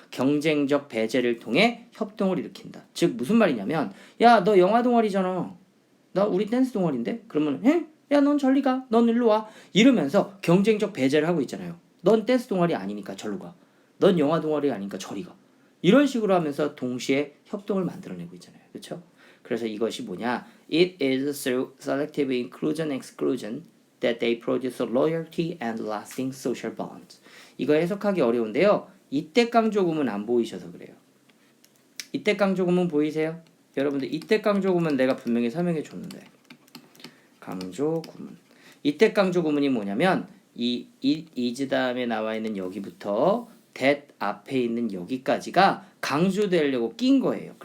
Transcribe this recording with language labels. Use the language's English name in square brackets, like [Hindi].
[Korean] 경쟁적 배제를 통해 협동을 일으킨다. 즉 무슨 말이냐면 야, 너 영화 동아리잖아. 나 우리 댄스 동아리인데? 그러면 야, 넌 저리 가. 넌 일로 와. 이러면서 경쟁적 배제를 하고 있잖아요. 넌 댄스 동아리 아니니까 절로 가. 넌 영화 동아리 아니니까 저리 가. 이런 식으로 하면서 동시에 협동을 만들어내고 있잖아요. 그렇죠? 그래서 이것이 뭐냐? [English] It is through selective inclusion and exclusion that they produce loyalty and lasting social bonds. [Korean] 이거 해석하기 어려운데요. 이때 강조구문 안 보이셔서 그래요. 이때 강조구문 보이세요? 여러분들 이때 강조구문 내가 분명히 설명해 줬는데 강조구문. 이때 강조구문이 뭐냐면 이 is 다음에 나와 있는 여기부터 that 앞에 있는 여기까지가 강조되려고 낀 거예요.